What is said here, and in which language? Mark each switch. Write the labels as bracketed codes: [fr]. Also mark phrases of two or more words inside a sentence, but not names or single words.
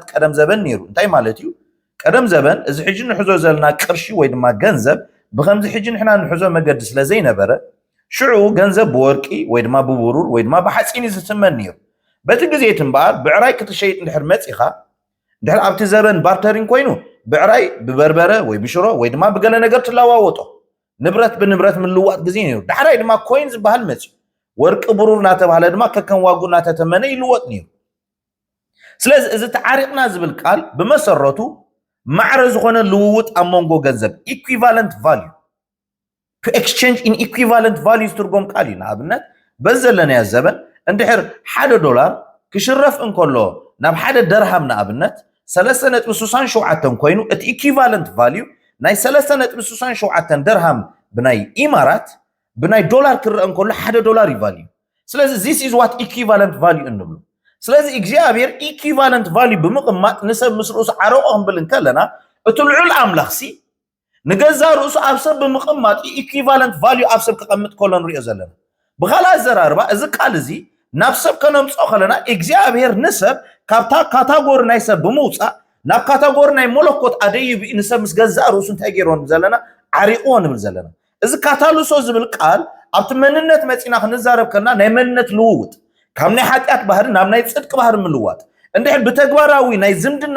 [ti] ቀደም ዘበን ነይሩ እንታይ ማለት እዩ ቀደም ዘበን እዚ ሕጂ ንሕዞ ዘለና ቅርሺ ወይ ድማ ገንዘብ ብከምዚ ሕጂ ንሕና ንሕዞ መገዲ ስለ ዘይነበረ ሽዑ ገንዘብ ብወርቂ ወይ ድማ ብብሩር ወይ ድማ ብሓፂን ዝትመን ነይሩ በቲ ግዜ እምበኣር ብዕራይ ክትሸይጥ እንድሕር መፂኻ እንድሕር ኣብቲ ዘበን ባርተሪንግ ኮይኑ ብዕራይ ብበርበረ ወይ ብሽሮ ወይ ድማ ብገለ ነገር ትለዋወጦ ንብረት ብንብረት ምልዋጥ ግዜ ነይሩ ዳሕራይ ድማ ኮይን ዝበሃል መፅኡ ወርቂ ብሩር እናተባሃለ ድማ ከከም ዋጉ እናተተመነ ይልወጥ ነይሩ ስለዚ እዚ ተዓሪቕና ዝብል ቃል ብመሰረቱ ማዕረ ዝኾነ ልውውጥ ኣብ መንጎ ገንዘብ [en] equivalent value to exchange in equivalent values [ti] ትርጎም ቃል እዩ ንኣብነት በዚ ዘለናዮ ዘበን እንድሕር $1 ክሽረፍ እንከሎ ናብ ሓደ ደርሃም ንኣብነት 3.67 ኮይኑ እቲ [en] equivalent value [ti] ናይ 3.67 ደርሃም ብናይ ኢማራት ብናይ ዶላር ክርአ እንከሎ $1 ይቫልዩ ስለዚ [en] this is what equivalent value [ti] እንብሉ ስለዚ እግዚአብሔር [en] equivalent value [ti] ብምቕማጥ ንሰብ ምስ ርእሱ ዓረቆ ክንብል እንከለና እቲ ልዑል ኣምላኽሲ ንገዛ ርእሱ ኣብ ሰብ ብምቕማጥ [en] equivalent value [ti] ኣብ ሰብ ክቐምጥ ከሎ ንሪኦ ዘለና ብኻልእ ኣዘራርባ እዚ ቃል እዚ ናብ ሰብ ከነምፅኦ ከለና እግዚአብሔር ንሰብ ካብታ ካታጎሪ ናይ ሰብ ብምውፃእ ናብ ካታጎሪ ናይ መለኮት ኣደይብ ንሰብ ምስ ገዛ ርእሱ እንታይ ገይሮ ንብል ዘለና ዓሪቆ ንብል ዘለና እዚ ካታሉሶ ዝብል ቃል ኣብቲ መንነት መፂና ክንዛረብ ከለና ናይ መንነት ልውውጥ ካብ ናይ ሓጢኣት ባህሪ ናብ ናይ ጽድቂ ባህሪ ምልዋጥ እንድሕር ብተግባራዊ ናይ ዝምድና